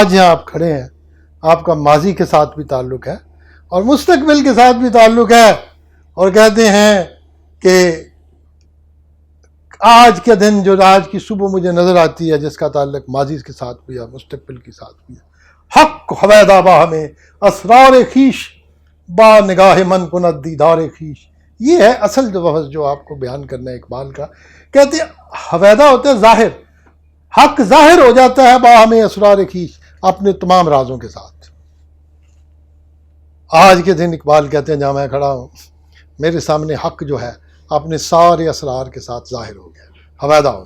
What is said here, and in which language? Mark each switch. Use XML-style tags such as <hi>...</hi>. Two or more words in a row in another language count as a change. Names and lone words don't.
<ur>آج یہاں آپ کھڑے ہیں، آپ کا ماضی کے ساتھ بھی تعلق ہے اور مستقبل کے ساتھ بھی تعلق ہے. اور کہتے ہیں کہ آج کے دن جو آج کی صبح مجھے نظر آتی ہے، جس کا تعلق ماضی کے ساتھ بھی ہے، مستقبل کے ساتھ بھی ہے.</ur> <fa>حق حویدہ با ہمیں اسرار خیش با نگاہ من کند دیدار خیش.</fa> <ur>یہ ہے اصل جو لفظ جو آپ کو بیان کرنا ہے اقبال کا. کہتے ہیں حویدہ ہوتا ہے ظاہر، حق ظاہر ہو جاتا ہے</ur> <fa>با ہمیں اسرار خیش،</fa> <ur>اپنے تمام رازوں کے ساتھ. آج کے دن اقبال کہتے ہیں جہاں میں کھڑا ہوں، میرے سامنے حق جو ہے اپنے سارے اسرار کے ساتھ ظاہر ہو گیا، حویدہ ہو گیا.</ur>